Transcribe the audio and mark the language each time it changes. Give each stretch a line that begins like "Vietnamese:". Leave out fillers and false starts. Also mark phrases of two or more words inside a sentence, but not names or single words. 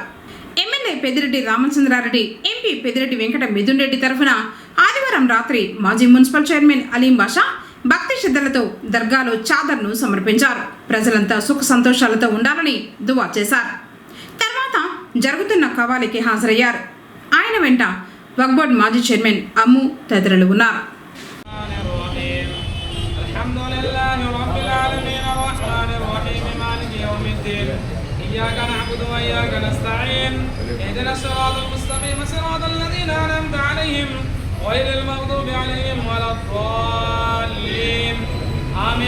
Telugu: ఎమ్మెల్యే పెద్దిరెడ్డి రామచంద్రారెడ్డి, ఎంపీ పెద్దిరెడ్డి వెంకట మిథున్ రెడ్డి తరఫున ఆదివారం రాత్రి మాజీ మున్సిపల్ చైర్మన్ అలీం బాషా భక్తి శ్రద్ధలతో దర్గాలో చాదర్ను సమర్పించారు. ప్రజలంతా సుఖ సంతోషాలతో ఉండాలని దువా చేశారు. తర్వాత జరుగుతున్న కవాలీకి హాజరయ్యారు. ఆయన వెంట వక్ఫ్ బోర్డ్ మాజీ చైర్మన్ అమ్ము తదితరులు ఉన్నారు.
Arabic: إياك نعبد وإياك نستعين اهدنا الصراط المستقيم صراط الذين أنعمت عليهم غير المغضوب عليهم ولا الضالين آمين.